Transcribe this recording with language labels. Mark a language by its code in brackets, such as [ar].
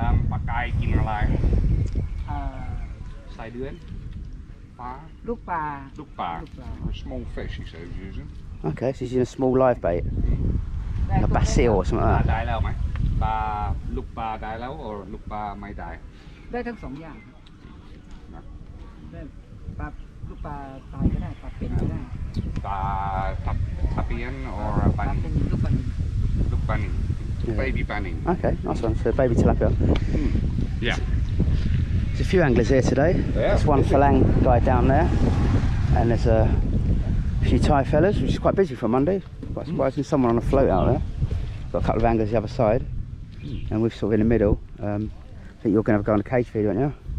[en] Pattaya [th] กินอะไรใส่เดือนปลาลูกปลา [en] a small fish he said he was using. Okay, so he's using a small live bait, a basil or something like that. [th] ได้แล้วไหมปลาลูกปลาได้แล้ว or ลูกปลาไม่ได้ ได้ทั้งสองอย่างได้ปลาลูกปลาตายก็ได้ปลาเป็นก็ได้ ปลาทับเปียน or ปลาเป็นลูกปลานิล [en] baby bunny. Okay, nice one. So baby tilapia. Yeah. There's a few anglers here today. There's one Falang guy down there, and there's a few Thai fellas, which is quite busy for Monday. Quite surprising. Someone on a float out there. Got a couple of anglers the other side, and we're sort of in the middle. I think you're going to go on a cage feed, aren't you?